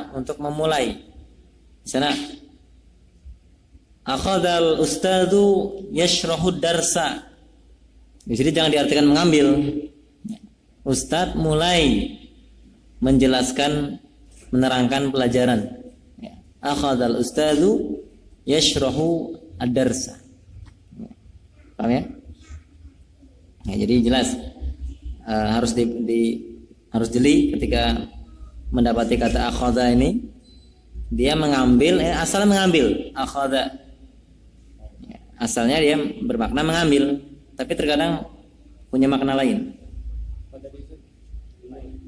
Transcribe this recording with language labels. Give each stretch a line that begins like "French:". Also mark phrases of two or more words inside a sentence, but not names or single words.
Indonesian: Untuk memulai. Di sana
Arabic: أخذ الأستاذ يشرح الدرس.
Indonesian: Di sini jangan diartikan mengambil. Ustadz mulai menjelaskan, menerangkan pelajaran.
Arabic: أخذ الأستاذ يشرح الدرس.
Indonesian: Paham ya? Ya, jadi jelas harus harus jeli ketika mendapati kata akhadha ini. Dia mengambil, asalnya mengambil. Akhadha, asalnya dia bermakna mengambil, tapi terkadang punya makna lain.